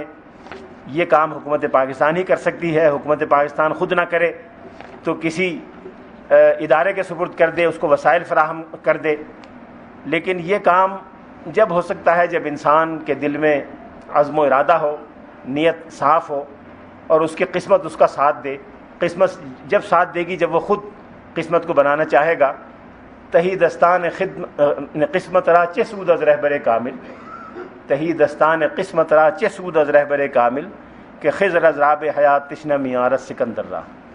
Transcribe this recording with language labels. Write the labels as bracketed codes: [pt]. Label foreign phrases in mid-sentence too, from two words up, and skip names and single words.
[ur] یہ کام حکومت پاکستان ہی کر سکتی ہے. حکومت پاکستان خود نہ کرے تو کسی ادارے کے سپرد کر دے, اس کو وسائل فراہم کر دے. لیکن یہ کام جب ہو سکتا ہے جب انسان کے دل میں عزم و ارادہ ہو, نیت صاف ہو اور اس کی قسمت اس کا ساتھ دے. قسمت جب ساتھ دے گی جب وہ خود قسمت کو بنانا چاہے گا. [fa] تہی دستان قسمت را چه سود از رہبر کامل, تہی دستان قسمت را چه سود از رہبر کامل, کہ خضر از راب حیات تشنه میارت سکندر را.